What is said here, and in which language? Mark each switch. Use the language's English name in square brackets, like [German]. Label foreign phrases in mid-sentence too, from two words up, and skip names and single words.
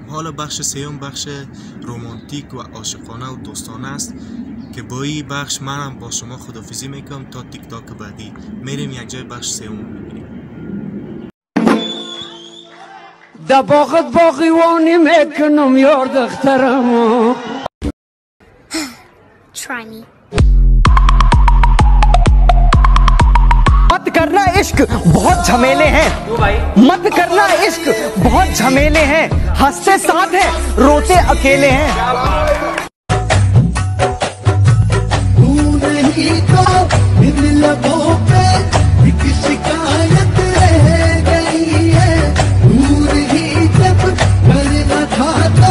[Persian] حالا بخش سوم بخش رمانتیک و عاشقانه و دوستانه است که با این بخش منم با شما خداحافظی میکنم تا تیک تاک بعدی. میریم یک جای بخش سوم میبینیم. در باغت باقیوانی میکنم یار دخترم [English] Try me. [Hindi] मत करना इश्क बहुत झमेले हैं मत करना इश्क बहुत झमेले हैं हंसते साथ हैं रोते अकेले हैं तू नहीं तो इन लबों पे एक शिकायत रह गई है दूर ही जब करना था तो